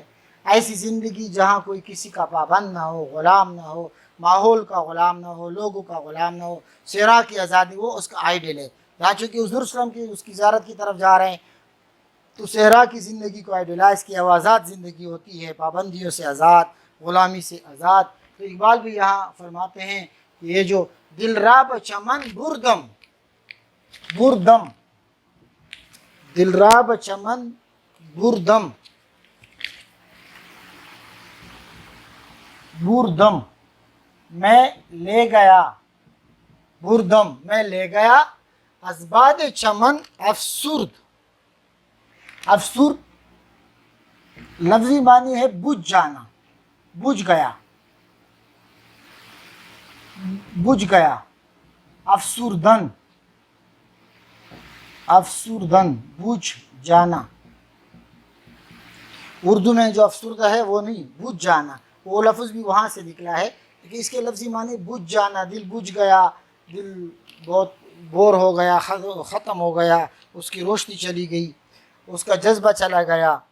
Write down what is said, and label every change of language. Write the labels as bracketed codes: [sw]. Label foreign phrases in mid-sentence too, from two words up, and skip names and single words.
[ur] ایسی زندگی جہاں کوئی کسی کا پابند نہ ہو، غلام نہ ہو، ماحول کا غلام نہ ہو، لوگوں کا غلام نہ ہو، صحرا کی آزادی، وہ اس کا آئیڈیل ہے. یہاں چونکہ حضور [ar] صلی اللہ علیہ وسلم [ur] کی اس کی زیارت کی طرف جا رہے ہیں، تو صحرا کی زندگی کو آئیڈیلائز کیا. وہ آزاد زندگی ہوتی ہے، پابندیوں سے آزاد، غلامی سے آزاد. تو اقبال بھی یہاں فرماتے ہیں کہ یہ جو [fa] دل راب چمن بردم دل راب چمن بردم [ur] میں لے گیا، بردم میں لے گیا، [fa] از باد چمن افسرد [ur] لفظی معنی ہے بجھ جانا، بجھ گیا، افسردن بجھ جانا. اردو میں جو افسردہ ہے وہ نہیں، بجھ جانا، وہ لفظ بھی وہاں سے نکلا ہے، لیکن اس کے لفظی معنی بجھ جانا، دل بجھ گیا، دل بہت بور ہو گیا، ختم ہو گیا، اس کی روشنی چلی گئی، اس کا جذبہ چلا گیا.